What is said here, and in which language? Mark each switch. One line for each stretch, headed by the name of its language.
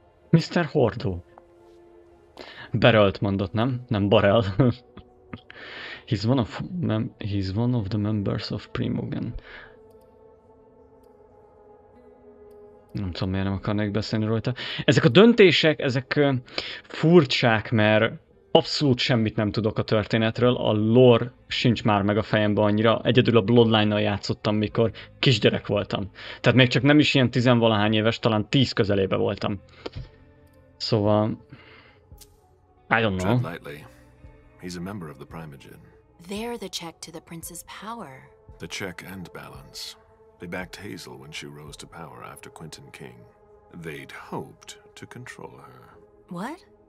Hungarian: Mr. Hordó. Berölt mondott, nem? Nem Barel.
English: He's one of the members of Primogen.
Hungarian: Nem tudom, miért nem akarnék beszélni rajta. Ezek a döntések, ezek furcsák, mert abszolút semmit nem tudok a történetről, a lore sincs már meg a fejemben annyira, egyedül a Bloodline-nal játszottam, mikor kisgyerek voltam. Tehát még csak nem is ilyen 10-valahány éves, talán 10 közelébe voltam. Szóval...
English: I don't know. Tread lightly. He's a member of the Primogen. They're the check to the prince's power. The check and balance. They backed Hazel when she rose to power after Quentin King. They'd hoped to control her. What?